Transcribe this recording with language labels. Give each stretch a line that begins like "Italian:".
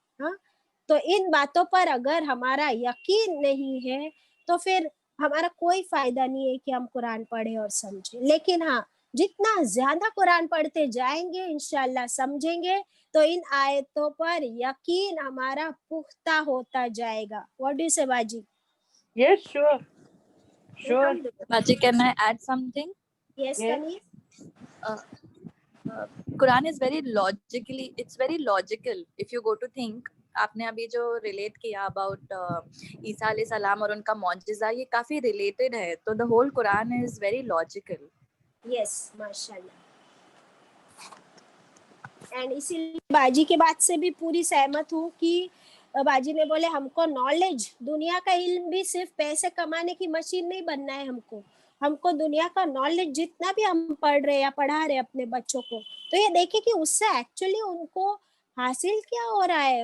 Hindi: हाँ, तो इन बातों पर अगर हमारा यकीन नहीं है तो फिर हमारा कोई फायदा नहीं है कि हम कुरान पढ़ें और समझें। लेकिन हाँ, जितना ज्यादा कुरान पढ़ते जाएंगे इंशाअल्लाह समझेंगे, तो इन आयतों पर यकीन हमारा पुख्ता होता जाएगा।
English: What do you say Baji? Yes, sure. Baji, can I add something? Yes, Yes. Kanis? Quran is very logically, it's very logical if you go to think.
Hindi: आपने अभी जो रिलेट किया अबाउट ईसा अलैहि सलाम और उनका मौजज़ा, ये काफी रिलेटेड है, तो
English: The whole Quran is very logical.
Hindi: Yes, माशाल्लाह। एंड इसीलिए बाजी के बात से भी पूरी सहमत हूँ कि बाजी ने बोले हमको नॉलेज, दुनिया का इल्म भी सिर्फ पैसे कमाने की मशीन नहीं बनना है, हमको दुनिया का नॉलेज जितना भी हम पढ़ रहे या पढ़ा रहे अपने बच्चों को, तो ये देखे कि उससे एक्चुअली उनको हासिल क्या हो रहा है।